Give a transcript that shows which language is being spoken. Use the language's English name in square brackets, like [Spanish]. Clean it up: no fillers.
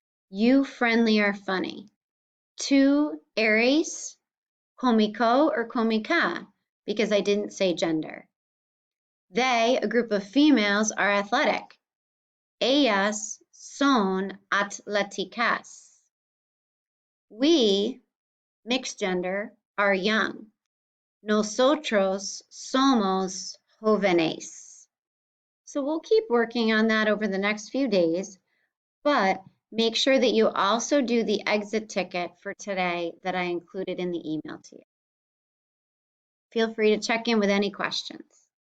[English] You friendly are funny. 2 Aries, comico or comica, because I didn't say gender. They, a group of females, are athletic. [Spanish] Ellas son atléticas. [English] We, mixed gender, are young. [Spanish] Nosotros somos jóvenes. [English] So we'll keep working on that over the next few days, but make sure that you also do the exit ticket for today that I included in the email to you. Feel free to check in with any questions.